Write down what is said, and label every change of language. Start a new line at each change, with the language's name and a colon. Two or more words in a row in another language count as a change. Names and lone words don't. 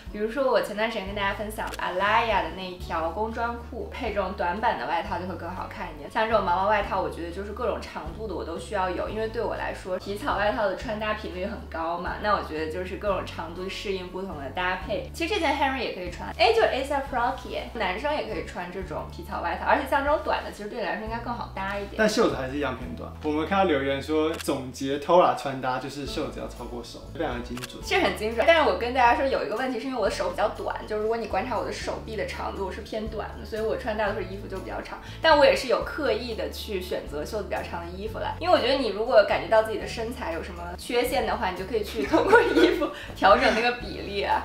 Chinese: 比如說我前段時間跟大家分享 Alaya 的那一條工裝褲，配這種短版的外套就會更好看。 看一眼。像这种毛毛外套，我觉得就是各种长度的我都需要有，因为对我来说皮草外套的穿搭频率很高嘛，那我觉得就是各种长度适应不同的搭配。其实这件 Henry 也可以穿，就是 ASAP Rocky， 男生也可以穿这种皮草外套，而且像这种短的，其實對你來說應該更好搭一點。但袖子還是一樣偏短。我們看到留言說，總結 Tora 穿搭就是袖子要超過手，非常的精準。是很精準，但是我跟大家說有一個問題，是因為我的手比較短，就是如果你觀察我的手臂的長度是偏短的，所以我穿大多數衣服就比較長。但我也是有刻意的去選擇袖子比較長的衣服來，因為我覺得你如果感覺到自己的身材有什麼缺陷的話，你就可以去通過衣服調整那個比例啊。